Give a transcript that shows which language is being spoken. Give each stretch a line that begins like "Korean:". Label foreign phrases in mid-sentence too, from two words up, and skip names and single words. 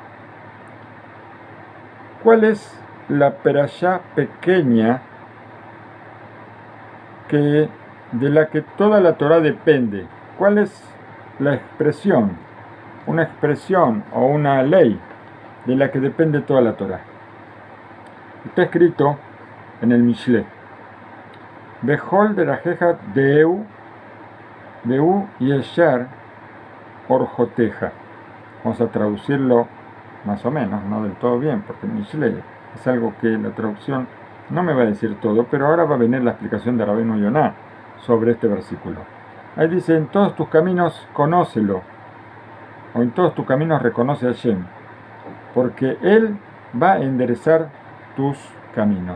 Spanish: ¿Cuál es la perashá pequeña de la que toda la Torá depende? ¿Cuál es la expresión, una expresión o una ley de la que depende toda la Torá? Está escrito en el Mishle.
Hebrew: בכל דרכיך דעהו יישר ארחתיך.
Spanish: Vamos a traducirlo más o menos, no del todo bien, porque el Mishle es algo que la traducción no me va a decir todo, pero ahora va a venir la explicación de Rabbeinu Yonah sobre este versículo. Ahí dice, en todos tus caminos conócelo, o en todos tus caminos reconoce a Hashem, porque Él va a enderezar tus caminos.